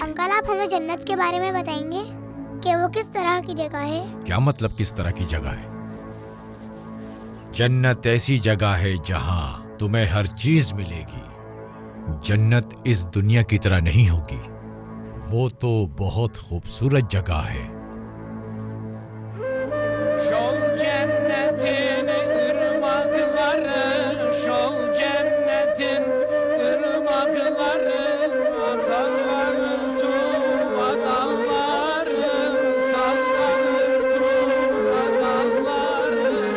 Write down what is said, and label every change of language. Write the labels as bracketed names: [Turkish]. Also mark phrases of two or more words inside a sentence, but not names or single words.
[Hindi] अंकल, आप हमें जन्नत के बारे में बताएंगे कि वो किस तरह की जगह है? क्या मतलब किस तरह की जगह है? जन्नत ऐसी जगह है जहां तुम्हें हर चीज मिलेगी। जन्नत इस दुनिया की तरह नहीं होगी, वो तो बहुत खूबसूरत जगह है। [Turkish] Şol cennetin ırmakları, şol cennetin ırmakları, sallanır tuva dalları, sallanır tuva dalları.